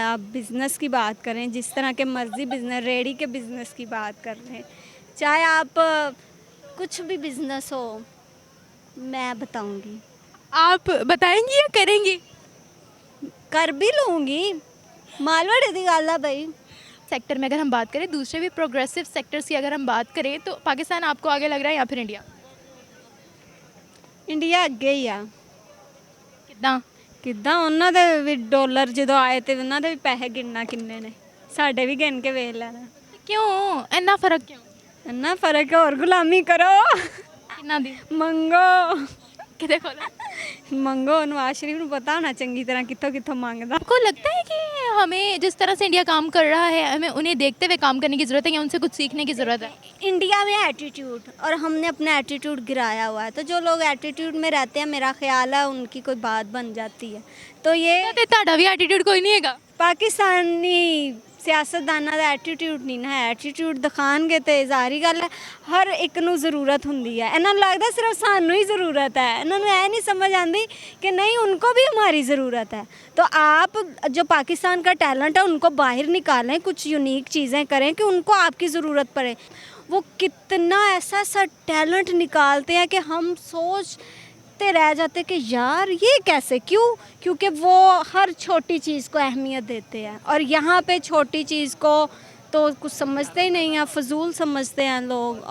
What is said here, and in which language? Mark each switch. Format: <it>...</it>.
<hi>आप बिज़नेस की बात करें, जिस तरह के मर्जी बिज़नेस, रेडी के बिज़नेस की बात कर रहे हैं, चाहे आप कुछ भी बिज़नेस हो, मैं बताऊंगी। आप बताएंगी या करेंगी? कर भी लूँगी,</hi> <pa>मालवड़ दी गल है भाई।</pa> <hi>सेक्टर में अगर हम बात करें, दूसरे भी प्रोग्रेसिव सेक्टर्स की अगर हम बात करें, तो पाकिस्तान आपको आगे लग रहा है या फिर इंडिया?</hi> <pa>इंडिया अगे ही आ। ਕਿੱਦਾਂ? ਕਿੱਦਾਂ ਉਹਨਾਂ ਦੇ ਵੀ ਡਾਲਰ ਜਦੋਂ ਆਏ ਤੇ ਉਹਨਾਂ ਦੇ ਵੀ ਪੈਸੇ ਗਿਣਨਾ ਕਿੰਨੇ ਨੇ, ਸਾਡੇ ਵੀ ਗਿਣ ਕੇ ਵੇਖ ਲੈਣਾ। ਕਿਉਂ ਇੰਨਾ ਫਰਕ ਕਿਉਂ? ਇੰਨਾ ਫਰਕ ਹੈ, ਹੋਰ ਗੁਲਾਮੀ ਕਰੋ, ਕਿੰਨਾ ਦੀ? ਮੰਗੋ ਕਿਤੇ ਖੋਲੋ। ਮੰਗੋ। ਨਵਾਜ਼ ਸ਼ਰੀਫ ਨੂੰ ਪਤਾ ਹੋਣਾ ਚੰਗੀ ਤਰ੍ਹਾਂ ਕਿੱਥੋਂ ਕਿੱਥੋਂ ਮੰਗਦਾ।</pa> <hi>आपको लगता है कि हमें जिस तरह से इंडिया काम कर रहा है, हमें उन्हें देखते हुए काम करने की ज़रूरत है या उनसे कुछ सीखने की ज़रूरत है? इंडिया में एटीट्यूड, और हमने अपना एटीट्यूड गिराया हुआ है। तो जो लोग एटीट्यूड में रहते हैं, मेरा ख्याल है उनकी कोई बात बन जाती है। तो ये</hi> <pa>ਤੇ ਤੁਹਾਡਾ ਵੀ ਐਟੀਟਿਊਡ ਕੋਈ ਨਹੀਂ ਹੈਗਾ? पाकिस्तानी सियासतदाना ਦਾ ਐਟੀਟਿਊਡ ਨਹੀਂ ਨਾ, ਐਟੀਟਿਊਡ ਦਿਖਾਣਗੇ ਤੇ ਜ਼ਾਹਰੀ ਗੱਲ ਹੈ ਹਰ ਇੱਕ ਨੂੰ ਜ਼ਰੂਰਤ ਹੁੰਦੀ ਹੈ। ਇਹਨਾਂ ਨੂੰ ਲੱਗਦਾ ਸਿਰਫ ਸਾਨੂੰ ਹੀ ਜ਼ਰੂਰਤ ਹੈ, ਇਹਨਾਂ ਨੂੰ ਇਹ</pa> <hi>नहीं समझ आती कि नहीं उनको भी हमारी ज़रूरत है। तो आप जो पाकिस्तान का टैलेंट है उनको बाहर निकालें, कुछ यूनिक चीज़ें करें कि उनको आपकी ज़रूरत पड़े। वो कितना ऐसा सा टैलेंट निकालते हैं कि हम सोचते रह जाते कि यार ये कैसे, क्यों? क्योंकि वो हर छोटी चीज़ को अहमियत देते हैं, और यहाँ पे छोटी चीज़ को तो कुछ समझते ही नहीं हैं, फजूल समझते हैं लोग।</hi>